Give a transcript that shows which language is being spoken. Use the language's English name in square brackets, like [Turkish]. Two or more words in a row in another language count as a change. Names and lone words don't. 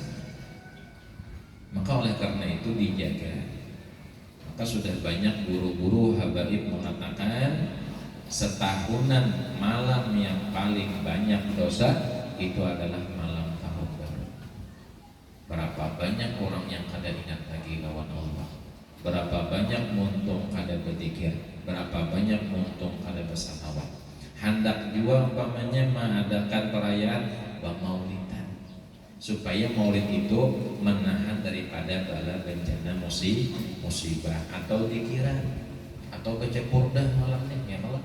[Indonesian] Maka oleh karena itu dijaga. Maka sudah banyak guru-guru habaib mengatakan setahunan malam yang paling banyak dosa itu adalah malam tahun baru. [Banjar] Berapa banyak orang yang kada ingat lagi lawan Allah, berapa banyak muntung kada berzikir, berapa banyak muntung kada bersalawat. Hendak jua umpamanya mengadakan perayaan maulidan, supaya maulid itu menahan daripada bala bencana musibah atau dikira atau baca burdah malamnya ya malam.